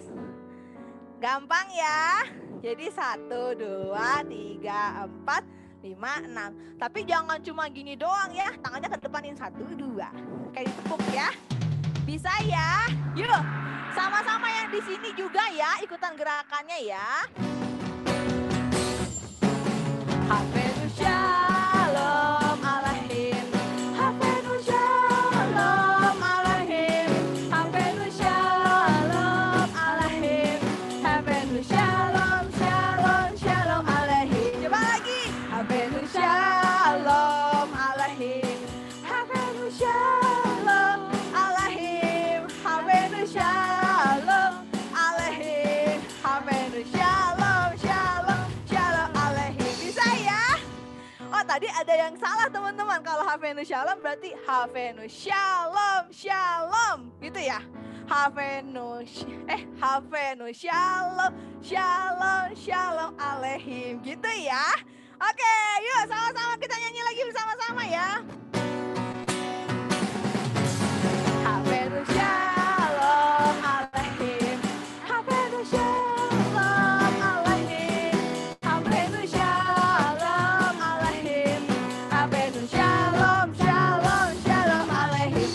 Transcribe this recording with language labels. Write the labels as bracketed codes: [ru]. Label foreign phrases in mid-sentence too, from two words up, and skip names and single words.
[id] Gampang ya. Jadi 1, 2, 3, 4, 5, 6. Tapi jangan cuma gini doang ya. Tangannya ke depanin 1, 2. Kayak ditepuk ya. Bisa ya? Yuk, sama-sama yang di sini juga ya, ikutan gerakannya ya. [he] הבאנו שלום עליכם, הבאנו שלום עליכם, הבאנו שלום עליכם, הבאנו שלום שלום שלום עליכם. [id] Coba lagi. [he] הבאנו שלום עליכם, הבאנו שלום עליכם, הבאנו שלום עליכם, הבאנו שלום שלום שלום עליכם. [id] Bisa ya? Oh, tadi ada yang salah teman-teman. Kalau [he] הבאנו שלום [id] berarti [he] הבאנו שלום שלום, [id] gitu ya. [he] הבאנו שלום, שלום, שלום עליכם. [id] Gitu ya. Oke, yuk sama-sama kita nyanyi lagi bersama-sama ya. [he] הבאנו שלום עליכם. הבאנו שלום עליכם. הבאנו שלום עליכם. הבאנו שלום, שלום, שלום עליכם.